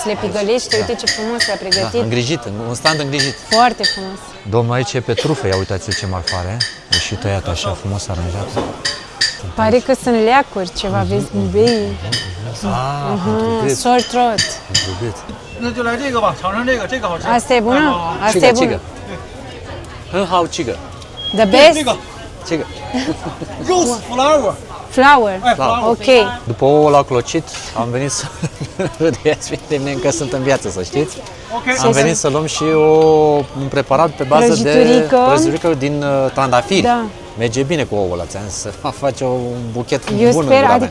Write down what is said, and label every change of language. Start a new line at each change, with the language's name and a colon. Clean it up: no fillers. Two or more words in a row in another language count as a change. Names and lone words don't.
Romanian: le pidolește, Da. uite ce frumos le-a Da, pregătit. îngrijit, un stand îngrijit. Foarte frumos. Domnul aici e pe trufe, ia uitați ce marfare. E și tăiat așa frumos aranjat. Pare că sunt leacuri, ceva, vezi, bei. Pentru gât,
English: Sore throat.
Romanian: pentru gât.
Chinese: 那就来这个吧，尝尝这个，这个好吃。
Romanian: Asta e bună? Asta Ciga, e bună. ciga. Hân hao ciga.
English: The
Chinese: 这
English: best
Chinese: 个 Ciga.
English: rose flower， flower. 哎，flower。
Romanian: Ok. După ouă la clocit, am venit să râdeați de mine, încă sunt în viață, să știți. OK， Am venit să luăm și un preparat pe bază de Prăjiturică. prăjiturică din trandafiri. Da. Merge bine cu ouăla, ți-am zis, să face un buchet Eu bun în sper, gura adică